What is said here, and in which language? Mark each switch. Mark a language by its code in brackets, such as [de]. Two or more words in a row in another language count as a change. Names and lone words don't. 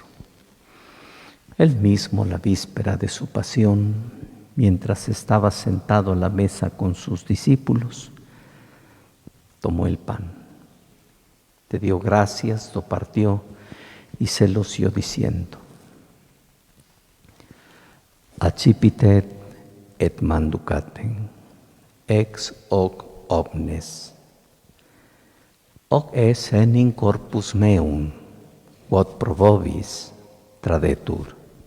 [es] Él mismo, la víspera de su pasión, mientras estaba sentado a la mesa con sus discípulos, tomó el pan, te dio gracias, lo partió y se los dio diciendo: [la] Accipitet et manducaten, ex hoc omnes. Hoc es enim corpus meum, quod pro vobis tradetur.